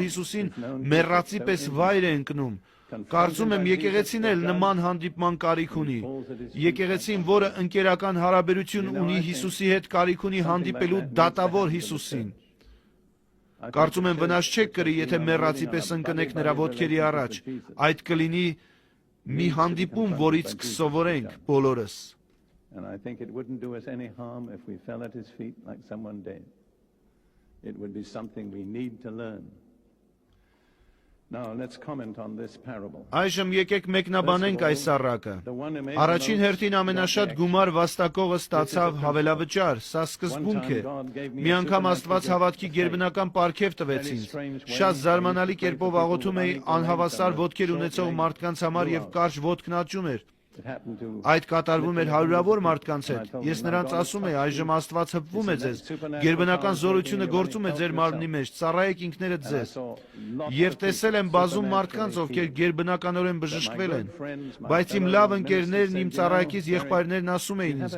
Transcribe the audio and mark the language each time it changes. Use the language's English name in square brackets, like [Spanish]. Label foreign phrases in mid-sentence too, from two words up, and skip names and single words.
[Armenian] Հիսուսին, մեռածի պես վայր է ընկնում։ Կարծում եմ եկեղեցին էլ նման հանդիպման կարիք ունի։ Եկեղեցին, որը ընկերական հարաբերություն ունի Հիսուսի հետ, կարիք ունի հանդիպելու դատավոր Հիսուսին։ Կարծում եմ վնաս չեք կրի, եթե մեռածի պես ընկնեք նրա ոտքերի առաջ։ Այդ կլինի մի հանդիպում, որից կսովորենք բոլորս։ [English] And I think it wouldn't do us any harm if we fell at his feet like someone dead. It would be something we need to learn. Now let's comment on this parable. [Armenian] Այժմ եկեք մեկնաբանենք այս առակը։ Առաջին հերթին ամենաշատ գումար վաստակողը ստացավ հավելավճար, սա սկզբունք է։ Մի անգամ Աստված հավատքի գերբնական պարգև տվեց ինձ։ Շատ զարմանալի կերպով աղոթում էի անհավասար ոտքեր ունեցող մարդկանց համար և կարճ ոտքն աճում էր։ [English] It happened to [Armenian] Այդ կատարվում էր հարյուրավոր մարդկանց հետ։ Ես նրանց ասում եի, այժմ Աստված հպվում է ձեզ, գերբնական զորությունը գործում է ձեր մարմնի մեջ, ծառայեք ինքներդ ձեզ։ Եվ տեսել եմ բազում մարդկանց, ովքեր գերբնականորեն բժշկվել են։ Բայց իմ լավ ընկերներն, իմ ծառայակից եղբայրներն ասում էին ինձ.